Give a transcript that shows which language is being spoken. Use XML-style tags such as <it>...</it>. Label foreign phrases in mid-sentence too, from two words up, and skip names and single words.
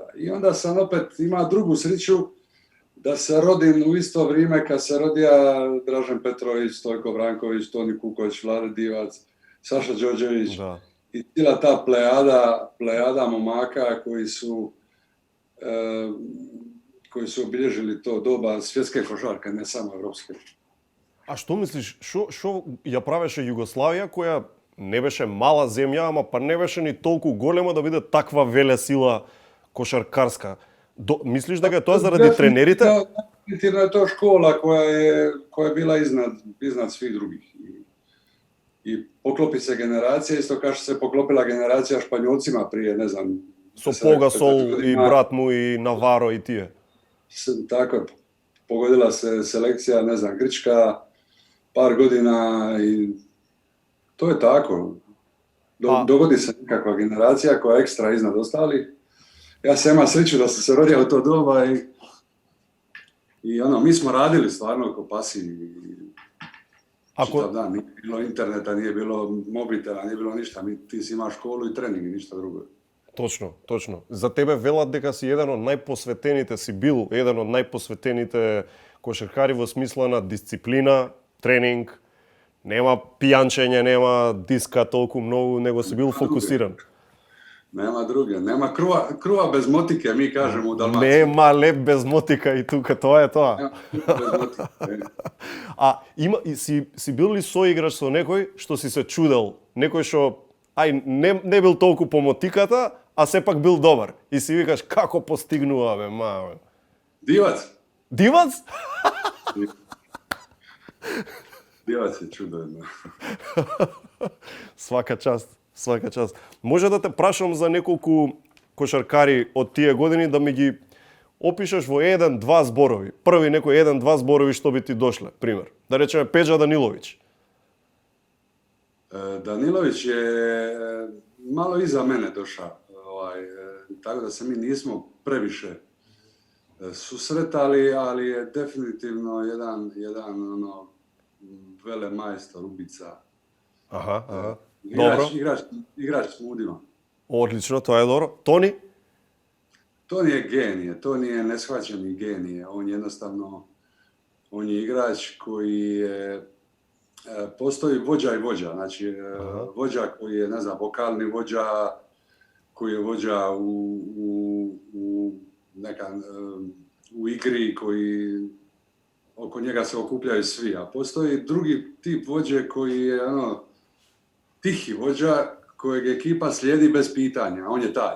<hr>I onda sam opet imao drugu sreću da se rodim u isto vrijeme kad se rodija Dražen Petrović, Stojko Branković, Toni Kuković, Vlade Divac, Saša Đorđević i cijela ta plejada momaka koji su obilježili to doba svjetske košarke, ne samo evropske.</hr> <mk>А што мислиш, што ја правеше Југославија, која не беше мала земја, ама па не беше ни толку голема да биде таква велесила кошаркарска? Мислиш дека тоа заради тренерите?</mk> <hr>Definitivno je to škola koja je bila iznad svih drugih. I poklopi se generacija, isto kao što se poklopila generacija Španjolcima prije, ne znam...</hr> <mk>Со Погасол и брат му и Наваро и тие.</mk> <hr>Tako, pogodila se selekcija, ne znam, Grčka, par godina i to je tako. Dogodi se nekakva generacija koja je ekstra iznad ostalih. Ja sam imao sreću da sam se rodio u to doba i mi smo radili stvarno ko pasi. Čitav dan, nije bilo interneta, nije bilo mobitela, nije bilo ništa. Ti si imao školu i trening i ništa drugo.</hr> <mk>Точно, точно. За тебе велат дека си еден од најпосветените, си бил еден од најпосветените кошаркари во смисла на дисциплина, тренинг, нема пијанчење, нема диска толку многу, него си бил фокусиран.</mk> <hr>Nema druge, nema kruva bez motike, mi kažemo u Dalmaciji.</hr> <mk>Нема леп без мотика и тука, тоа е тоа. А си бил ли соиграч со некој што си се чудел? Некој што не бил толку по мотиката, а сепак бил добар. И си викаш, како постигнува, бе, ма, бе.</mk> <hr>Divac. Divac? Divac je čudo jedno.</hr> <sr>Свака част, свака част.</sr> <mk>Може да те прашам за неколку кошаркари од тие години да ми ги опишеш во 1-2 зборови. Први некој 1-2 зборови што би ти дошле, пример. Да речеме Пеđa Danilović.</mk> <hr>Danilović je malo iza mene došao, tako da se mi nismo previše susretali, ali je definitivno jedan velemajstor, ubica. Aha. Dobro. Igrač s mudima.</hr> <mk>Одлично, тоа е добро. Тони?</mk> <hr>Toni je genije, Toni je neshvaćeni genije. On je igrač koji je postoji vođa i vođa, znači vođa koji je, ne znam, vokalni vođa, koji je vođa u igri, koji oko njega se okupljaju svi, a postoji drugi tip vođe koji je tihi vođa kojeg ekipa slijedi bez pitanja, on je taj.</hr>